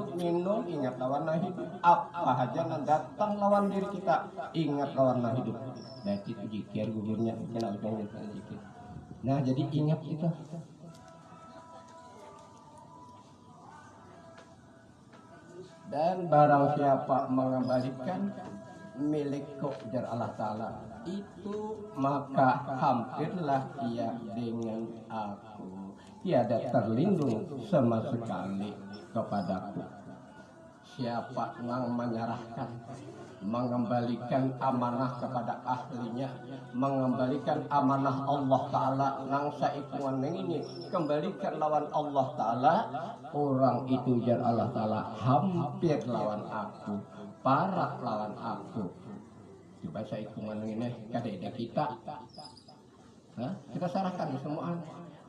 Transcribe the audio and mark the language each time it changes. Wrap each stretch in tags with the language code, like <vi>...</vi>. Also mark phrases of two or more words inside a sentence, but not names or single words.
<id>Minum ingat lawan nah hidup. Apa aja yang datang lawan diri kita, ingat lawan nah hidup. Nah, itu jikir gugurnya. Nah, jadi ingat itu. Dan barang siapa mengembalikan milikku jar Allah Ta'ala itu, maka hampirlah ia dengan aku, tiada terlindung sama sekali kepadaku. Siapa yang menyerahkan, mengembalikan amanah kepada ahlinya, mengembalikan amanah Allah Ta'ala nang saikungan ini, kembalikan lawan Allah Ta'ala, orang itu jar Allah Ta'ala hampir lawan aku, parak lawan aku. Coba saikungan ini kadeda kita, kita serahkan semua.</id>